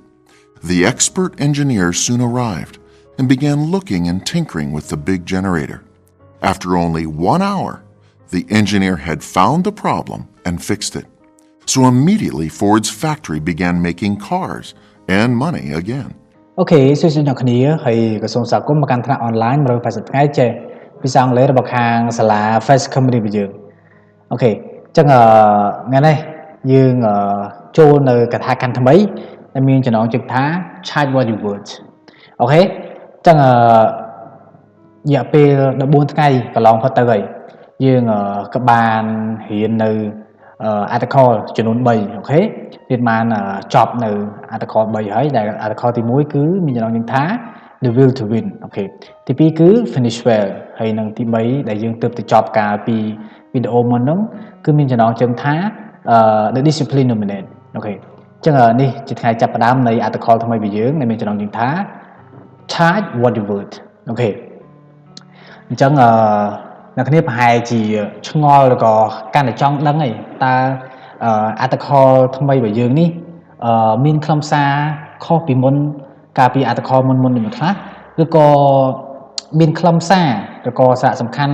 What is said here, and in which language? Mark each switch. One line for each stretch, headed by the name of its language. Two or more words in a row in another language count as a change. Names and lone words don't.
English: The expert engineer soon arrived and began looking and tinkering with the big generator. After only 1 hour, the engineer had found the problem and fixed it. So immediately Ford's factory began making cars and money again.
Khmer: Okay, សួស្តីអ្នកគ្នាហើយក៏សូមស្វាគមន៍មកកាន់ថ្នាក់អនឡាញ180ថ្ងៃចេះភាសាអង់គ្លេសរបស់ខាងសាលា Face Cambodia របស់យើងអូខេអញ្ចឹងថ្ងៃនេះយើងចូលនៅកថាខណ្ឌថ្មីដែលមានចំណងជើងថា
English: Chat what you words
Khmer: អូខេអញ្ចឹងរយៈពេល14ថ្ងៃកន្លងផុតទៅហើយយើងក៏បានរៀននៅ article ចំនួន3អូខេរៀនបានចប់នៅ article 3ហើយដែល article ទី1គឺមានចំណងជើងថា
English: the will to win
Khmer: អូខេទី2គឺ
English: finish well
Khmer: ហើយនិងទី3ដែលយើងទើបទៅចប់កាលពីវីដេអូមុនហ្នឹងគឺមានចំណងជើងថា
English: the discipline dominate
Khmer: អូខេអញ្ចឹងនេះជាថ្ងៃចាប់ផ្ដើមនៃ article ថ្មីរបស់យើងដែលមានចំណងជើងថា
English: charge what you word
Khmer: អូខេអញ្ចឹងអ្នកគ្នាប្រហែលជាឆ្ងល់ឬក៏កាន់តែចង់ដឹងហើយតើarticle ថ្មីរបស់យើងនេះមានខ្លឹ មសារខុសពីមុនកាលពី article មុននេះមួយខ្លះឬក៏មានខ្លឹមសារឬក៏សារៈសំខាន់